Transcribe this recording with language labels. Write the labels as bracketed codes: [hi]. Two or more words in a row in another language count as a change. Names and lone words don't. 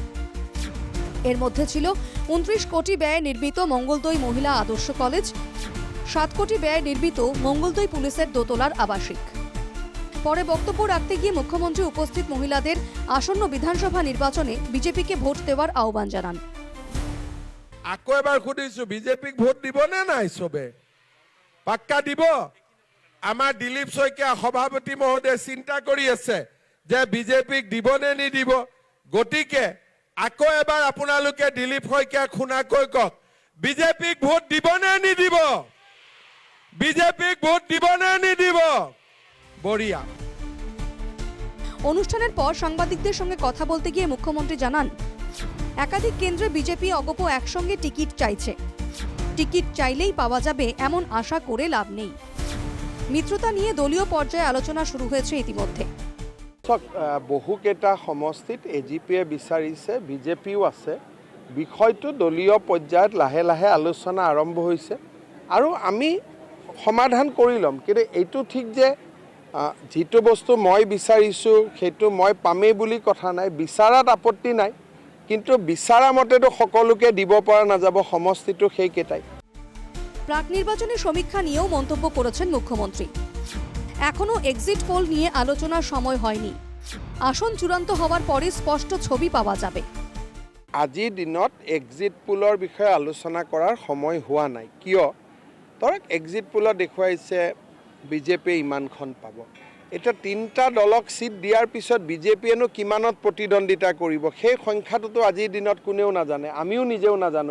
[bn] এর মধ্যে ছিল 29 কোটি ব্যয়ে নির্মিত মঙ্গলদৈ মহিলা আদর্শ কলেজ, 7 কোটি ব্যয়ে নির্মিত মঙ্গলদৈ পুলিশের দোতলার আবাসিক। পরে বক্তব্য রাখতে গিয়ে মুখ্যমন্ত্রী উপস্থিত মহিলাদের আসন্ন বিধানসভা নির্বাচনে বিজেপিকে ভোট দেওয়ার আহ্বান জানান। [as] আকৌ এবাৰ সুধিছো, বিজেপিক ভোট দিব নে নাই? চবে পাক্কা দিব? আমাৰ দিলীপ শইকীয়া সভাপতি মহোদয়ে চিন্তা কৰি আছে যে বিজেপিক দিব নে নিদিব। গতিকে আকৌ এবাৰ আপোনালোকে দিলীপ শইকীয়াক শুনাকৈ কওক, বিজেপিক ভোট দিব নে নিদিব? বিজেপিক ভোট দিব নে নিদিব? বঢ়িয়া। [bn] অনুষ্ঠানের পর সাংবাদিকদের সঙ্গে কথা বলতে গিয়ে মুখ্যমন্ত্রী জানান, একাধিক কেন্দ্রে বিজেপি অগপ একসঙ্গে টিকিট চাইছে। টিকিট চাইলেই পাওয়া যাবে এমন আশা করে লাভ নেই। মিত্রতা নিয়ে দলীয় পর্যায়ে আলোচনা শুরু হয়েছে ইতিমধ্যে। [as] বহুকেইটা সমষ্টিত এজিপিয়ে বিচাৰিছে, বিজেপিও আছে। বিষয়টো দলীয় পৰ্যায়ত লাহে লাহে আলোচনা আৰম্ভ হৈছে আৰু আমি সমাধান কৰি ল'ম। কিন্তু এইটো ঠিক যে যিটো বস্তু মই বিচাৰিছোঁ সেইটো মই পামেই বুলি কথা নাই। বিচাৰাত আপত্তি নাই, কিন্তু বিচাৰা মতেতো সকলোকে দিব পৰা নাযাব। সমষ্টিটো সেইকেইটাই। [bn] প্রাক নির্বাচনী সমীক্ষা নিয়েও মন্তব্য করেছেন মুখ্যমন্ত্রী। এখনো [en] exit poll [bn] নিয়ে আলোচনার সময় হয়নি। আসন চূড়ান্ত হওয়ার পরে স্পষ্ট ছবি পাওয়া যাবে। [as] আজিৰ দিনত [en] exit pollৰ [as] বিষয়ে আলোচনা কৰাৰ সময় হোৱা নাই। কিয়? ধৰক [en] exit pollত [as] দেখুৱাইছে বিজেপিয়ে ইমানখন পাব। এতিয়া 3টা দলক সিট দিয়াৰ পিছত বিজেপিয়েনো কিমানত প্ৰতিদ্বন্দ্বিতা কৰিব সেই সংখ্যাটোতো আজিৰ দিনত কোনেও নাজানে, আমিও নিজেও নাজানো।